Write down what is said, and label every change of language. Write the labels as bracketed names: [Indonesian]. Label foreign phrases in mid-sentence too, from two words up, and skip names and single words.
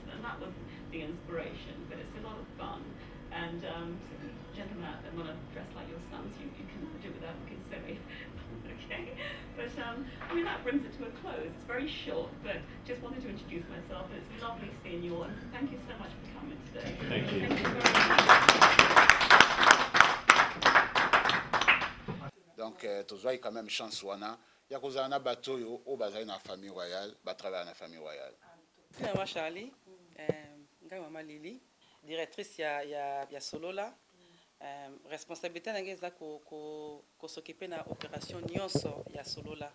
[English] And that was the inspiration, but it's a lot of fun. And gentlemen out there want to dress like your sons, you can do it without looking silly. Okay, but I mean, that brings it to a close. It's very short, but just wanted to introduce myself. And it's lovely seeing you all, and thank you so much for coming today. Thank you. Thank you very much. [Lingala] Donc, tozwai [French] quand même [Lingala] chance wana ya kozala na bato oyo o bazali na [French] famille royale, [Lingala] batravaille na [French] famille royale. [Lingala] Maman Charlie, ngai Maman Lily, directrice ya Solola. Responsabilité na ngeza ko s'occuper na opération nyonso ya Solola.